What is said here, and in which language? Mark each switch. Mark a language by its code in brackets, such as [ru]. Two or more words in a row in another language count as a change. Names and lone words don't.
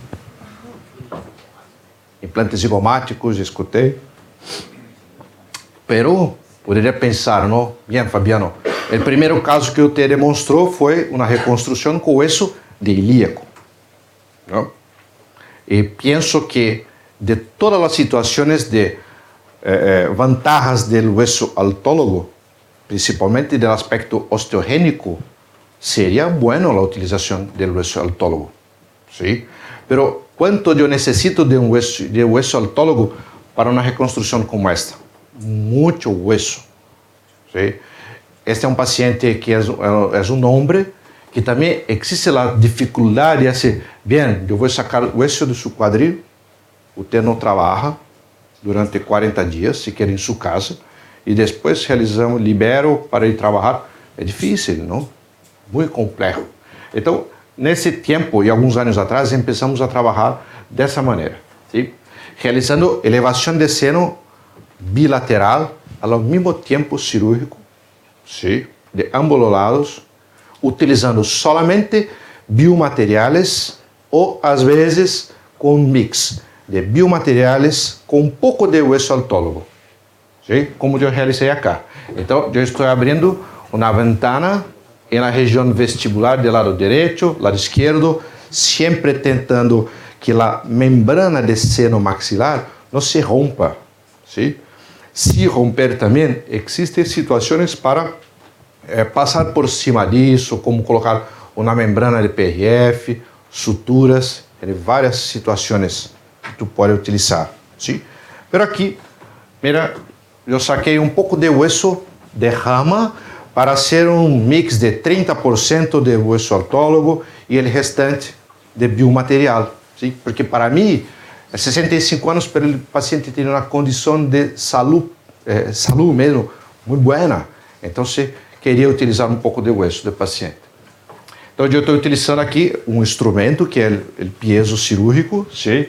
[pt] Implantes zigomáticos, já escutei. Pero, poderia pensar, não? Bem, Fabiano, o primeiro caso que eu te demonstrou foi uma reconstrução com osso de ilíaco. Não? E penso que [es] de todas las situaciones de ventajas del hueso autólogo, principalmente del aspecto osteogénico, sería bueno la utilización del hueso autólogo, ¿sí? Pero ¿cuánto yo necesito de un hueso autólogo para una reconstrucción como esta? Mucho hueso, ¿sí? Este es un paciente que es un hombre que también existe la dificultad de decir, bien, yo voy a sacar el hueso de su cuadril, usted no trabaja durante 40 días, si quiere, en su casa, y después realizamos, libero para ir trabajar. [pt] É difícil, não? Muito complexo. Então, nesse tempo, e alguns anos atrás, começamos a trabalhar dessa maneira, ¿sí? Realizando elevação de seno bilateral, ao mesmo tempo cirúrgico, ¿sí? De ambos os lados, utilizando solamente biomateriais ou, às vezes, com um mix de biomateriais com um pouco de hueso autólogo, ¿sí? Como eu realizei acá. Então, eu estou abrindo uma ventana na região vestibular do lado direito, lado esquerdo, sempre tentando que a membrana de seno maxilar não se rompa, ¿sí? Se romper também, existem situações para passar por cima disso, como colocar uma membrana de PRF, suturas, em várias situações que tu pode utilizar, ¿sí? Pero aqui, mira, eu saquei um pouco de hueso de rama para ser um mix de 30% de hueso autólogo e o restante de biomaterial, ¿sí? Porque para mim, 65 anos, pero o paciente tem uma condição de saúde mesmo muito boa, então queria utilizar um pouco de hueso do paciente. Então eu estou utilizando aqui um instrumento que é o piezo cirúrgico, ¿sí?